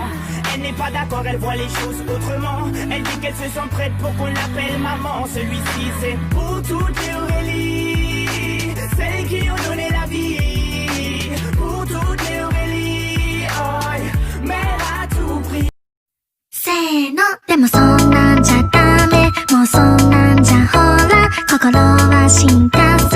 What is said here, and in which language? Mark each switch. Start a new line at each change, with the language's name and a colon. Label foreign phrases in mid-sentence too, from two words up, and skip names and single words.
French: Elle n'est pas d'accord, elle voit les choses autrement. Elle dit qu'elle se sent prête pour qu'on l'appelle maman. Celui-ci c'est pour toutes les Aurélie, celles qui ont donné la vie. Pour toutes les Aurélie, oh, mais elle a tout pris.
Japanese: せーのでもそんなんじゃダメもうそんなんじゃほら心は進化